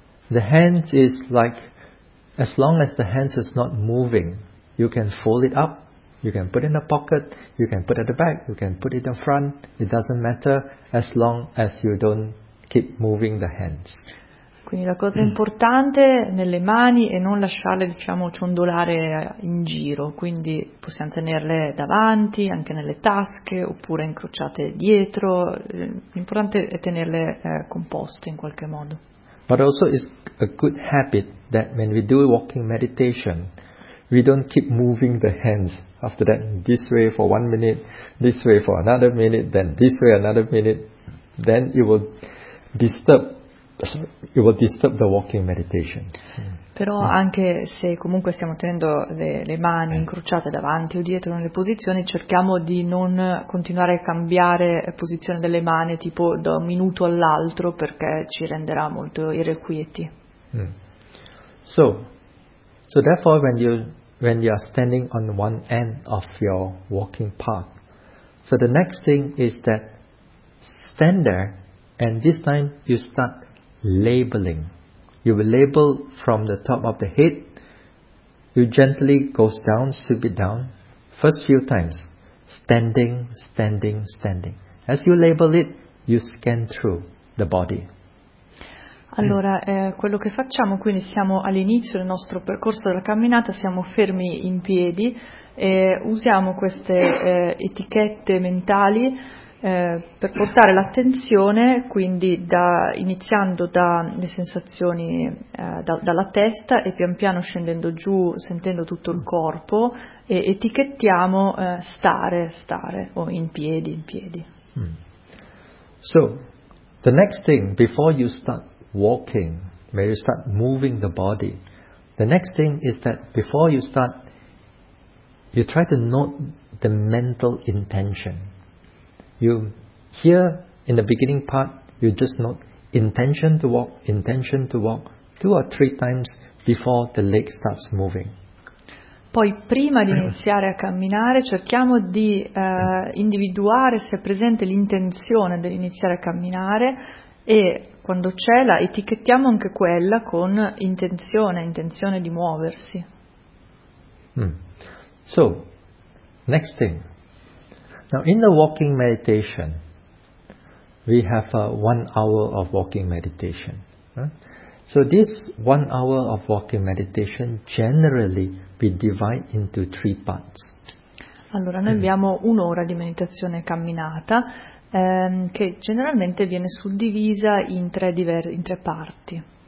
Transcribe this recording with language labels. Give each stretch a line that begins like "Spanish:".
English: The hands is like, as long as the hands is not moving, you can fold it up. You can put it in a pocket, you can put it at the back, you can put it in front, it doesn't matter as long as you don't keep moving the hands.
Italian: Quindi la cosa importante nelle mani è non lasciarle, diciamo, ciondolare in giro, quindi possiamo tenerle davanti, anche nelle tasche, oppure incrociate dietro, l'importante è tenerle composte in qualche modo.
English: But also it's a good habit that when we do walking meditation, we don't keep moving the hands. After that, this way for 1 minute, this way for another minute, then this way another minute, then it will disturb the walking meditation.
Italian: Però anche se comunque stiamo tenendo le mani incrociate davanti o dietro nelle posizioni, cerchiamo di non continuare a cambiare posizione delle mani tipo da un minuto all'altro perché ci renderà molto irrequieti.
English: So therefore when you are standing on one end of your walking path. So the next thing is that stand there and this time you start labeling. You will label from the top of the head. You gently goes down, sweep it down. First few times, standing, standing, standing. As you label it, you scan through the body.
Italian: Allora, quello che facciamo, quindi siamo all'inizio del nostro percorso della camminata, siamo fermi in piedi e usiamo queste etichette mentali per portare l'attenzione, quindi iniziando dalle sensazioni dalla testa e pian piano scendendo giù, sentendo tutto il corpo, e etichettiamo stare, o in piedi.
English: So, the next thing, before you start walking, where you start moving the body, the next thing is that before you start, you try to note the mental intention. You here in the beginning part, you just note intention to walk 2 or 3 times before the leg starts moving.
Italian: Poi prima di iniziare a camminare cerchiamo di individuare se è presente l'intenzione dell'iniziare a camminare e quando c'è la etichettiamo anche quella con intenzione di muoversi.
English: So, next thing. Now in the walking meditation, we have a 1 hour of walking meditation. So this 1 hour of walking meditation generally we divide into three parts.
Italian: Allora, noi abbiamo un'ora di meditazione camminata che generalmente viene suddivisa in tre parti.